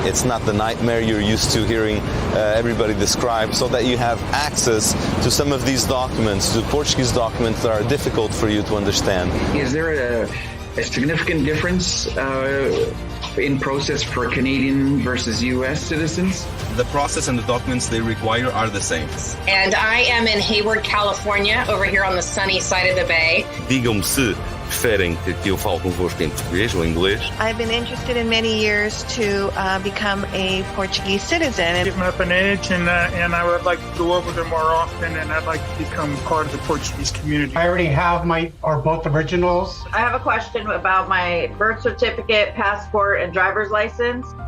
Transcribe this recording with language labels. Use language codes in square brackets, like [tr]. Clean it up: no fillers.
[en] It's not the nightmare you're used to hearing everybody describe, so that you have access to some of these documents, to Portuguese documents that are difficult for you to understand. Is there a significant difference in process for Canadian versus U.S. citizens? The process and the documents they require are the same. And I am in Hayward, California, over here on the sunny side of the bay. [pt] Digam-me se preferem que eu fale convosco em português ou inglês. [en] I've been interested in many years to become a Portuguese citizen. Getting up in age, and I would like to go over there more often, and I'd like to become part of the Portuguese community. I already have both originals. I have a question about my birth certificate, passport, and driver's license.